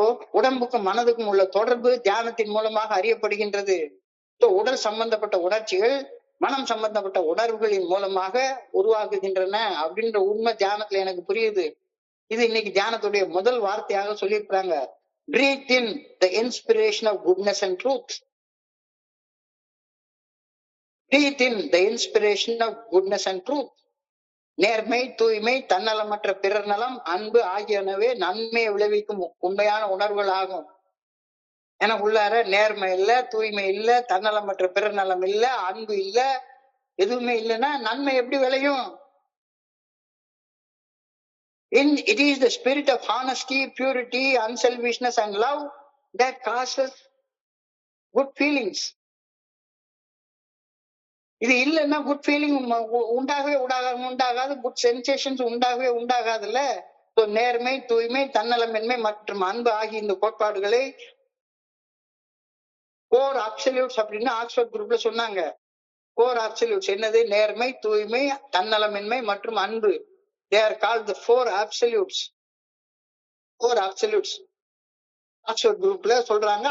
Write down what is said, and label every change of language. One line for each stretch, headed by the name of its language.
Tamil: உடம்புக்கும் மனதுக்கும் உள்ள தொடர்பு தியானத்தின் மூலமாக அறியப்படுகின்றது. உடல் சம்பந்தப்பட்ட உணர்ச்சிகள் மனம் சம்பந்தப்பட்ட உணர்வுகளின் மூலமாக உருவாக்குகின்றன அப்படின்ற உண்மை தியானத்துல எனக்கு புரியுது. இது இன்னைக்கு தியானத்துடைய முதல் வார்த்தையாக சொல்லியிருக்கிறாங்க.
English: Breathe in the inspiration of goodness and truth. Breathe in the inspiration of goodness and truth.
Tamil: நேர்மை, தூய்மை, தன்னலமற்ற பிறர் நலம், அன்பு ஆகியனவே நன்மையை விளைவிக்கும் உண்மையான உணர்வுகள் ஆகும். எனக்கு உள்ளார நேர்மை இல்ல, தூய்மை இல்ல, தன்னலமற்ற பிறர் நலம் இல்ல, அன்பு இல்ல, எதுவுமே இல்லைன்னா நன்மை எப்படி விளையும்?
English: It is the spirit of honesty, purity, unselfishness and love that causes good feelings.
Tamil: இது இல்லைன்னா குட் ஃபீலிங் உண்டாகவே உண்டாகாது, குட் சென்சேஷன்ஸ் உண்டாகாதுல்ல. நேர்மை, தூய்மை, தன்னலமின்மை மற்றும் அன்பு ஆகிய இந்த கோட்பாடுகளை கோர் அப்சல்யூட்ஸ் அப்படின்னு ஆக்ஸ்போர்ட் குரூப்ல சொன்னாங்க. கோர் அப்சல்யூட்ஸ் என்னது? நேர்மை, தூய்மை, தன்னலமின்மை மற்றும் அன்பு.
English: They are called the four absolutes.
Tamil: Four absolutes Oxford குரூப்ல சொல்றாங்க.